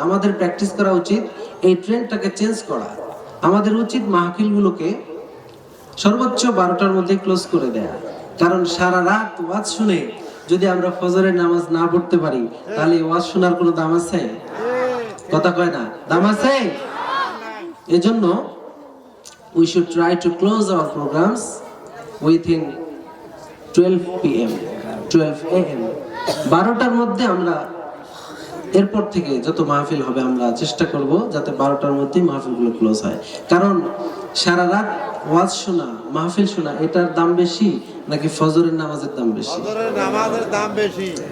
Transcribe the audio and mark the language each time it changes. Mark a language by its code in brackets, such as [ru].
[bn] আমাদের প্র্যাকটিস করা উচিত এই ট্রেন্ডটাকে চেঞ্জ করা। আমাদের উচিত মাহফিলগুলোকে সর্বোচ্চ 12টার মধ্যে ক্লোজ করে দেয়া। কারণ সারা রাত ওয়াজ শুনে যদি আমরা ফজরের নামাজ না পড়তে পারি, তাহলে ওয়াজ শোনার কোনো দাম আছে? কথা কয় না, দাম আছে? [en] এজন্য we should try to close our programs within 12 PM, 12 AM। [bn] 12টার মধ্যে আমরা, এরপর থেকে যত মাহফিল হবে আমরা চেষ্টা করব যাতে 12টার মধ্যেই মাহফিলগুলো ক্লোজ হয়। কারণ সারা রাত ওয়াজ শোনা, মাহফিল শোনা, এটার দাম বেশি নাকি ফজরের নামাজের দাম বেশি? ফজরের নামাজের দাম বেশি।